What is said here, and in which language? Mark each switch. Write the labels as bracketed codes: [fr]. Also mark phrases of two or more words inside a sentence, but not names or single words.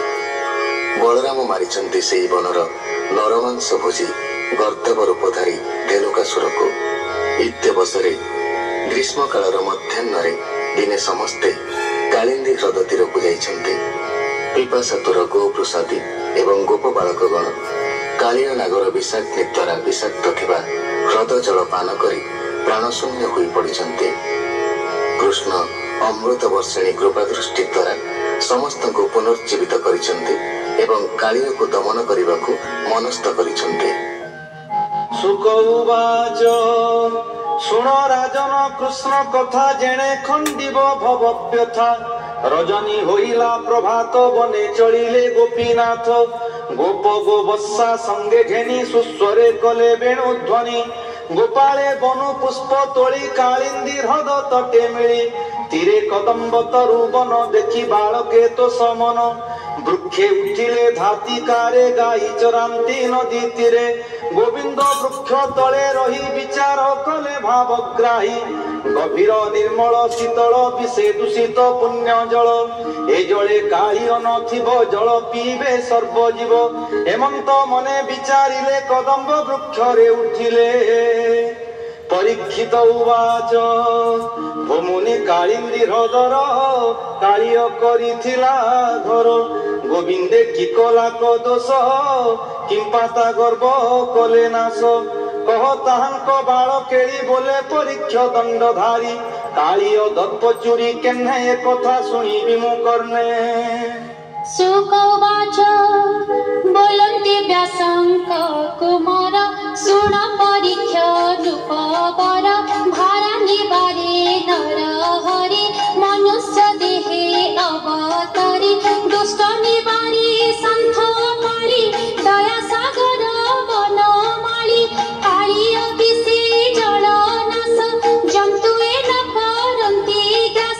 [or] ବଳରାମ ମାରିଛନ୍ତି ସେଇ ବନର ନରମାଂସ ଭୋଜୀ ଗର୍ଦବ ରୂପଧାରୀ ଧେନୁକାସୁରକୋ। ଇତ୍ୟବସରେ ଗ୍ରୀଷ୍ମ କାଳର ମଧ୍ୟାହ୍ନରେ ଦିନେ ସମସ୍ତେ କାଳିନ୍ଦୀ ହ୍ରଦ ତୀରକୁ ଯାଇଛନ୍ତି। ପିପାସାତୁର ଗୋପ୍ରସାଦୀ ଏବଂ ଗୋପ ବାଳକଗଣ କାଳିୟା ନାଗର ବିଷାଗ୍ନି ଦ୍ୱାରା ବିଷାକ୍ତ ଥିବା ହ୍ରଦ ଜଳ ପାନ କରି ପ୍ରାଣଶୂନ୍ୟ ହୋଇ ପଡ଼ିଛନ୍ତି। କୃଷ୍ଣ ଅମୃତ ବର୍ଷିଣୀ କୃପା ଦୃଷ୍ଟି ଦ୍ୱାରା ସମସ୍ତ କୋ ପୁନର୍ଜୀବିତ କରିଛନ୍ତି ଏବଂ କାଳିୟା କୋ ଦମନ କରନେ ମନସ୍ଥ କରିଛନ୍ତି। ଶୁକ ଉବାଚ ଶୁଣ ରାଜନ କୃଷ୍ଣ କଥା ଯେଣେ ଖଣ୍ଡିବ ଭବବ୍ୟଥା। ରଜନୀ ହୋଇଲା ପ୍ରଭାତ ବନେ ଚଳିଲେ ଗୋପୀନାଥ। ଗୋପ ଗୋବତ୍ସା ସଙ୍ଗେ ଘେନି ସୁସ୍ୱରେ କଲେ ବେଣୁଧ୍ୱନି। ଗୋପାଳେ ବନୁ ପୁଷ୍ପ ତୋଳି କାଳିନ୍ଦୀ ହ୍ରଦ ତଟେ ମିଳି। ତୀରେ କଦମ୍ବ ତରୁ ବନ ଦେଖି ବାଳକେ ତୋ ସମନ। ବୃକ୍ଷେ ଉଠିଲେ ଧାତିକାରେ ଗାଈ ଚରାନ୍ତି ନଦୀ ତୀରେ। ଗୋବିନ୍ଦ ବୃକ୍ଷ ତଳେ ରହି ବିଚାର କଲେ ଭାବଗ୍ରାହୀ। ଗଭୀର ନିର୍ମଳ ଶୀତଳ ବିଷେ ଦୂଷିତ ପୁଣ୍ୟ ଜଳ। ଏ ଜଳେ କାଳିୟ ନଥିବ ଜଳ ପୀବେ ସର୍ବଜୀବ। ହେମନ୍ତ ମନେ ବିଚାରିଲେ କଦମ୍ବ ବୃକ୍ଷରେ ଉଠିଲେ। ପରୀକ୍ଷିତ ଉବାଚ ଭମୁନି କାଳିନ୍ଦୀ ହ୍ରଦର କାଳିୟ କରିଥିଲା ଘର। ଗୋବିନ୍ଦେ କୀ କଲା କୋ ଦୋଷ କିଂପାତା ଗର୍ବ କଲେ ନାଶ। କହ ତାହାଙ୍କୋ ବାଳ କେଡ଼ି ବୋଲେ ପରୀକ୍ଷ ଦଣ୍ଡଧାରୀ। କାଳିୟ ଦତ୍ତ ଚୁରି କେନ୍ହେ ଏ କଥା ଶୁଣିବି ମୁ କର୍ଣ୍ଣେ। ଶୁକ ଉବାଚ ବୋଲନ୍ତି ବ୍ୟାସଙ୍କ କୁମାର ଶୁଣ ପରୀକ୍ଷ ନୃପବର। ଭାରା ନିବାରେ ନର ହରି ମନୁଷ୍ୟ ଦେହେ ଅବତାରୀ। ଦୁଷ୍ଟ ନିବାରି ସନ୍ଥ ମାରି ଦୟା ସାଗର ବନମାଳୀ। କାଳିୟ ବିଷେ ଜଳ ନାଶ ଜନ୍ତୁ ନ କରନ୍ତି ଗ୍ରାସ।